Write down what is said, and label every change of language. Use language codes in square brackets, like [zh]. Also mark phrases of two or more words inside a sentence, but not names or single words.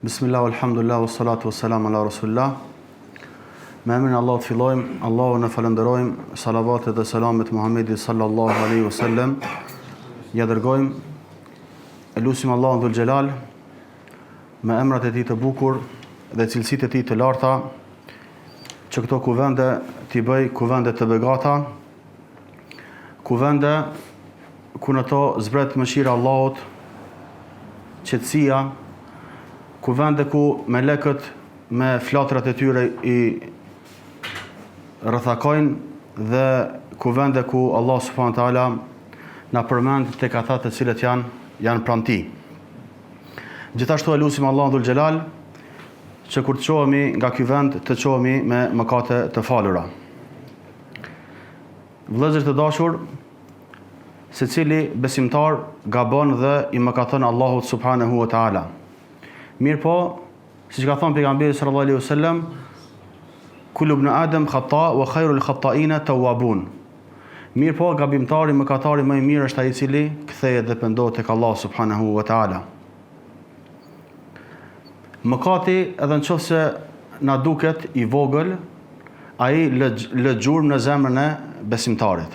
[ar] بسم الله، الحمد لله، والصلاة والسلام على رسول الله. [sq] Me emrin e Allahut fillojmë, Allahun e falenderojmë, salavatet dhe selamet Muhammedit [ar] صلى الله عليه وسلم. [sq] Ja dërgojmë, e lutim Allahun [ar] ذو الجلال [sq] me emrat e tij të bukur dhe cilësitë e tij të larta, që këto kuvende t'i bëj kuvende të begata, kuvende ku në to zbret mëshira e Allahut, qetësia, kuvende ku melekët me flatrat e tyre i rrethakojnë dhe kuvende ku Allah [ar] سبحانه وتعالى [sq] na përmend tek ata të cilët janë pranë tij. Gjithashtu e lutim Allahun [ar] ذو الجلال [sq] që kur të çohemi nga ky vend të çohemi me mëkate të falura. Vëllezër të dashur, secili besimtar gabon dhe i mëkaton Allahut [ar] سبحانه وتعالى. [sq] Mirë po, si që ka thonë pejgamberi [ar] صلى الله عليه وسلم, كل ابن آدم خطاء وخير الخطائين التوابون. [sq] Mirë po, gabimtari, mëkatari më i mirë është ai i cili kthehet dhe pendohet tek Allah [ar] سبحانه وتعالى. [sq] Mëkati, edhe nëse na duket i vogël, ai lë gjurmë në zemrën e besimtarit.